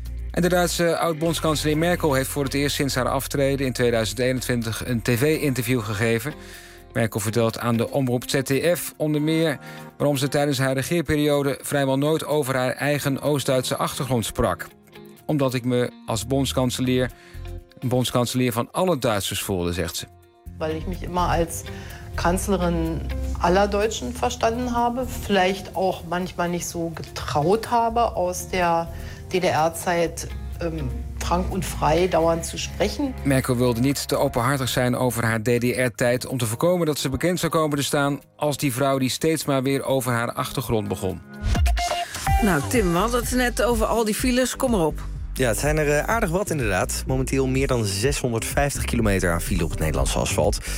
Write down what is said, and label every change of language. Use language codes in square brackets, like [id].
[nl] En de Duitse oud-bondskanselier Merkel heeft voor het eerst sinds haar aftreden in 2021 een tv-interview gegeven. Merkel vertelt aan de omroep ZDF onder meer waarom ze tijdens haar regeerperiode vrijwel nooit over haar eigen Oost-Duitse achtergrond sprak. Omdat ik me als bondskanselier van alle Duitsers voelde, zegt ze. [de] Weil ich mich immer als Kanzlerin aller Deutschen verstanden habe, vielleicht auch manchmal nicht so getraut habe aus der DDR-Zeit frank und frei dauernd zu sprechen. [nl] Merkel wilde niet te openhartig zijn over haar DDR-tijd om te voorkomen dat ze bekend zou komen te staan als die vrouw die steeds maar weer over haar achtergrond begon. Nou Tim, we hadden het net over al die files, kom maar op. Ja, het zijn er aardig wat inderdaad. Momenteel meer dan 650 kilometer aan file op het Nederlandse asfalt.